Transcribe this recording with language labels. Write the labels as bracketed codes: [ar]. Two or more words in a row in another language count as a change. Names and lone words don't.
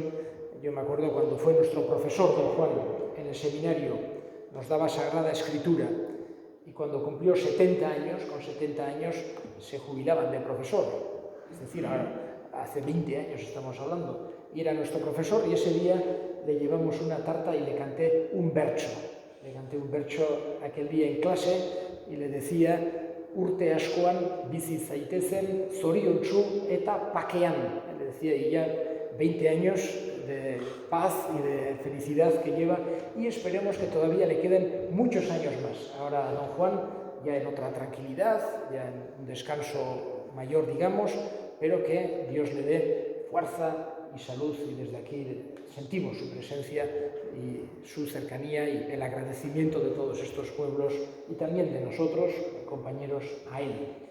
[es] Yo me acuerdo cuando fue nuestro profesor, don Juan, en el seminario, nos daba Sagrada Escritura, y cuando cumplió 70 años, con 70 años, se jubilaban de profesor. Es decir, hace 20 años estamos hablando. Y era nuestro profesor, y ese día le llevamos una tarta y le canté un bertso. Le canté un bertso aquel día en clase y le decía: [eu] urte askoan bizi zaitezen zoriontsu eta pakean. [es] Le decía, y ya 20 años de paz y de felicidad que lleva, y esperemos que todavía le queden muchos años más. Ahora don Juan ya en otra tranquilidad, ya en un descanso mayor, digamos, pero que Dios le dé fuerza y salud, y desde aquí sentimos su presencia y su cercanía y el agradecimiento de todos estos pueblos y también de nosotros, compañeros, a él.